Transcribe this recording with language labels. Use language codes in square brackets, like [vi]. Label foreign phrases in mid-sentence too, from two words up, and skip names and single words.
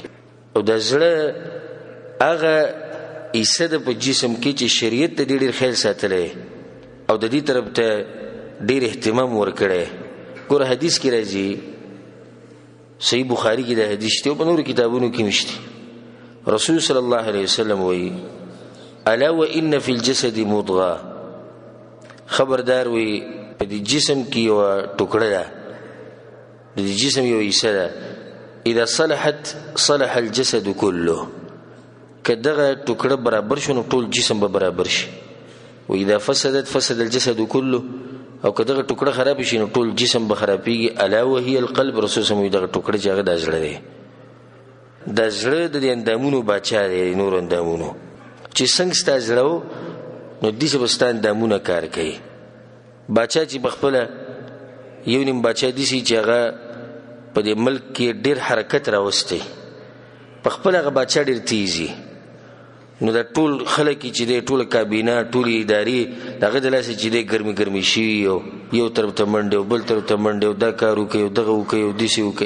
[ps] او د زړه هغه حصه ده په جسم کې چې شریعت ته ډېر خیال ساتلی او د دې طرف ته ډېر اهتمام ورکړی. ګوره حدیث کې راځي، صحیح بخاري کې دا حدیث شته او په نورو کتابونو کې مشته. رسول [ar] صلی الله علیه وسلم [ps] وایي: [ar] الا وان فی الجسد مضغه، [ps] خبردار وي په دې جسم کې یو ټوکړه ده، د دې جسم یو حصه ده، [ar] اذا صلحت صلح الجسد كله، [ps] که دغه ټوکړه برابر شو نو ټول جسم به برابر شي. [ar] و اذا فسدت فسد الجسد كله، [ps] او که دغه ټوکړه خراب شي نو ټول جسم به خرابېږي. [ar] الا وهي القلب، [ps] رسول [ar] صلی الله علیه وسلم [ps] دغه ټوکړه چې هغه د زړه دی، د زړه د اندامونو باچا دی، نور اندامونو چې څنګه ستا زړه و نو داسې به ستا اندامونه کار کوي. باچا چې پخپله یو نیم باچا داسې چې هغه په دې ملک کې ډېر حرکت راوستی، پخپله هغه باچا ډېر تیز وي، نو دا ټول خلک چې دی ټول کابینه ټول ادارې دغه د لاسه چې دی ګرمي شي یو طرف ته منډې او بل طرف ته منډې او دا کار وکړي او دغه وکړي او داسې وکړي.